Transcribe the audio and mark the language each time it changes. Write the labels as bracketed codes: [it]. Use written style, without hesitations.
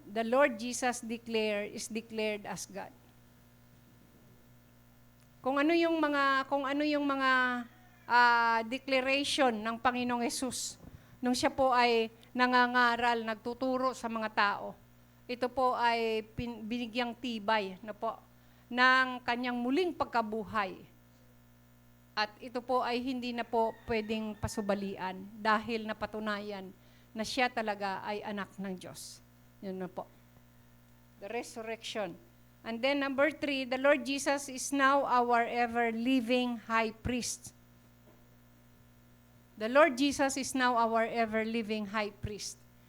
[en] The Lord Jesus is declared as God. [tl] Kung ano yung mga declaration ng Panginoong Hesus nung siya po ay nangangaral, nagtuturo sa mga tao. Ito po ay binigyang tibay na po ng kanyang muling pagkabuhay. At ito po ay hindi na po pwedeng pasubalian dahil napatunayan na siya talaga ay anak ng Diyos. Yun na po. [en] The resurrection. And then number 3, the Lord Jesus is now our ever-living high priest. The Lord Jesus is now our ever-living high priest.